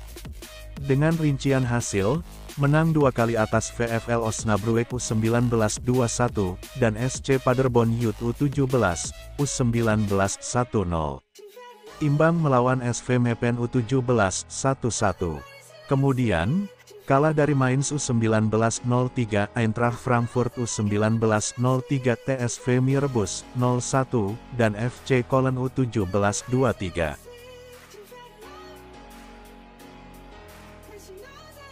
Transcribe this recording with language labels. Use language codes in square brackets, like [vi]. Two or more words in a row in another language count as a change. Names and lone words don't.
[id] Dengan rincian hasil, menang 2 kali atas VfL Osnabrück U19 2-1, dan SC Paderborn Youth U17, U19 1-0. Imbang melawan SV Meppen U17 1-1. Kemudian, kalah dari Mainz U19 0-3, Eintracht Frankfurt U19 0-3, TSV Mirbus 0-1, dan FC Köln U17 2-3.